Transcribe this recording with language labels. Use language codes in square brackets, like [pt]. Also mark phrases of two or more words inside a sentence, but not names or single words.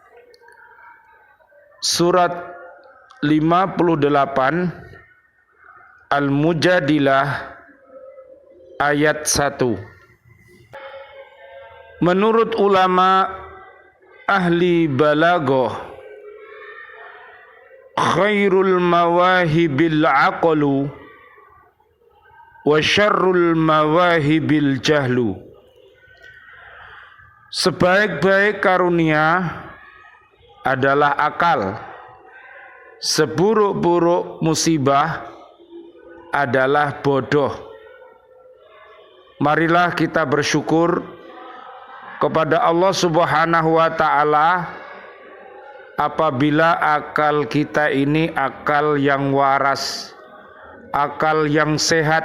[id] Surat 58 Al-Mujadilah ayat 1. Menurut ulama ahli balaghah, [ar] خير المواهب العقل و شر المواهب الجهل. [id] Sebaik-baik karunia adalah akal, seburuk-buruk musibah adalah bodoh. Marilah kita bersyukur kepada Allah [ar] سبحانه و تعالى [id] apabila akal kita ini akal yang waras, akal yang sehat.